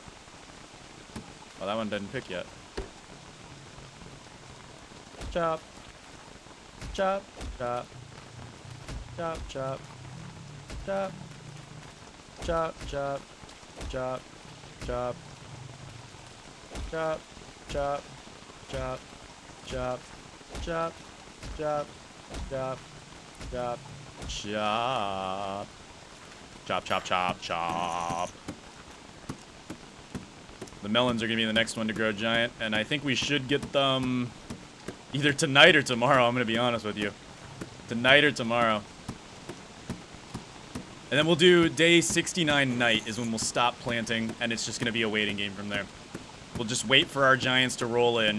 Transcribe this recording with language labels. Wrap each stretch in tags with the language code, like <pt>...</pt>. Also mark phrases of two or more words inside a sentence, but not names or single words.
<en>Oh, that one didn't pick yet. Chop, chop, chop, chop, chop, chop, chop, chop, chop, chop, chop, chop, chop, chop, chop, chop, chop. Chop, chop, chop, chop, chop, chop. The melons are gonna be the next one to grow giant, and I think we should get them either tonight or tomorrow. I'm gonna be honest with you, tonight or tomorrow. And then we'll do day 69 night is when we'll stop planting, and it's just gonna be a waiting game from there. We'll just wait for our giants to roll in.</en>